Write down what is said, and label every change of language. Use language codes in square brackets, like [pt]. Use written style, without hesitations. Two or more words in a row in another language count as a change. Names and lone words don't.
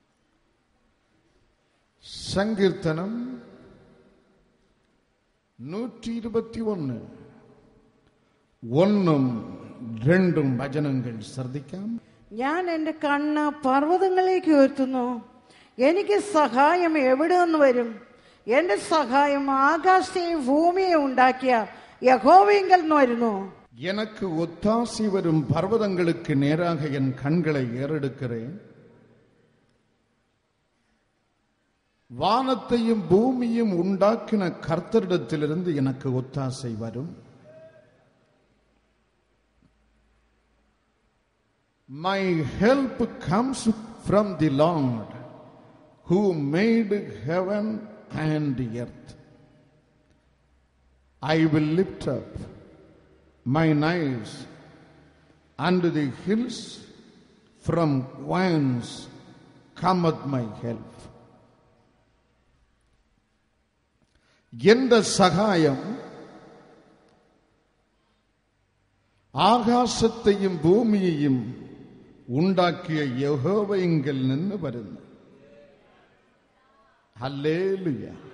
[ml] സങ്കീർത്തനം 121 1ഉം 2ഉം വചനങ്ങൾ ശ്രദ്ധിക്കാം. ഞാൻ എന്റെ കണ്ണ് പർവ്വതങ്ങളിലേക്ക് ഉയർത്തുന്നു. എനിക്ക് സഹായം എവിടെ നിന്ന് വരും? എന്റെ സഹായം ആകാശത്തെയും ഭൂമിയെ ഉണ്ടാക്കിയ യഹോവയിങ്കൽ നിന്ന് വരുന്നു. [ta] எனக்கு ஒத்தாசி வரும் பர்வதங்களுக்கு நேராக என் கண்களை ஏறெடுக்கிறேன். வானத்தையும் பூமியும் உண்டாக்கின கர்த்தரிடத்திலிருந்து எனக்கு ஒத்தாசை வரும். [en] My help comes from the Lord who made heaven and earth. I will lift up mine eyes unto the hills, from whence cometh my help. [ml] എന്റെ സഹായം ആകാശത്തെയും ഭൂമിയെയും ഉണ്ടാക്കിയ യഹോവയിങ്കൽ നിന്ന് വരുന്നു. ഹല്ലേലൂയ.